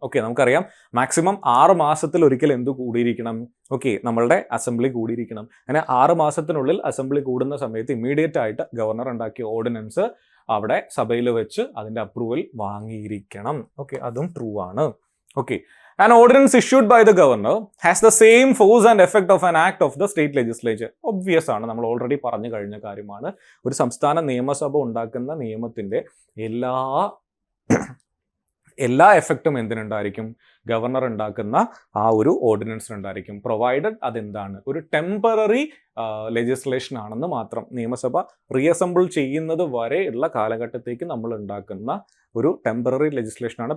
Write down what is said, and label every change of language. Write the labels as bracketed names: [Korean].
[Malayalam] Okay, നമുക്കറിയാം maximum 6 മാസത്തിൽ ഒരിക്കൽ എന്ത് കൂടിയിരിക്കണം, നമ്മളുടെ അസംബ്ലി കൂടിയിരിക്കണം. അങ്ങനെ 6 മാസത്തിനുള്ളിൽ അസംബ്ലി കൂടുന്ന സമയത്ത് ഇമ്മീഡിയറ്റ് ആയിട്ട് ഗവർണർ ഉണ്ടാക്കിയ ഓർഡിനൻസ് അവിടെ സഭയിൽ വെച്ച് അതിന്റെ അപ്രൂവൽ വാങ്ങിയിരിക്കണം. ഓക്കെ, അതും ട്രൂ ആണ്. Okay. [English] An ordinance issued by the governor has the same force and effect of an act of the state legislature. [Malayalam] Obvious ആണ്, നമ്മൾ ഓൾറെഡി പറഞ്ഞു കഴിഞ്ഞ കാര്യമാണ്. ഒരു സംസ്ഥാന നിയമസഭ ഉണ്ടാക്കുന്ന നിയമത്തിന്റെ എല്ലാ എഫക്റ്റും എന്തിനുണ്ടായിരിക്കും? ഗവർണർ ഉണ്ടാക്കുന്ന ആ ഒരു ഓർഡിനൻസിനുണ്ടായിരിക്കും. പ്രൊവൈഡഡ് അതെന്താണ്? ഒരു ടെമ്പററി ലെജിസ്ലേഷൻ ആണെന്ന് മാത്രം. നിയമസഭ റീഅസംബിൾ ചെയ്യുന്നത് വരെ ഉള്ള കാലഘട്ടത്തേക്ക് നമ്മൾ ഉണ്ടാക്കുന്ന ഒരു ടെമ്പററി ലെജിസ്ലേഷൻ ആണ്.